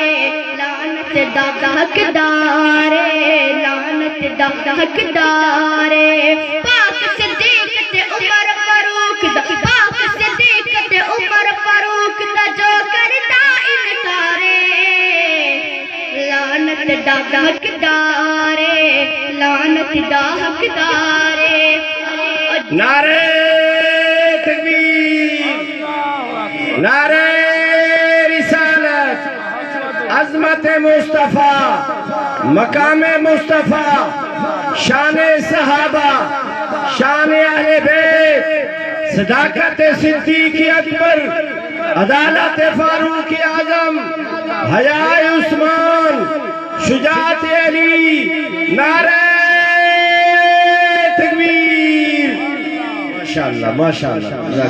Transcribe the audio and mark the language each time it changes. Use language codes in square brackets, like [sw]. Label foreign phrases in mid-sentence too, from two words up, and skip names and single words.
[pa] لعنت دا حقدارے لعنت دا حقدارے پاک صدیق تے عمر فاروق دا پاک صدیق تے عمر فاروق دا جو کردا انکارے لعنت دا حقدارے لعنت دا حقدارے [ur] نعرہ تکبیر نعرہ رسالت عظمت مصطفیٰ مقام مصطفیٰ شان صحابہ شان اہل بیت صداقت صدیق اکبر عدالت فاروق اعظم حیاء عثمان شجاعت علی نعرہ تکبیر ماشاءاللہ ماشاءاللہ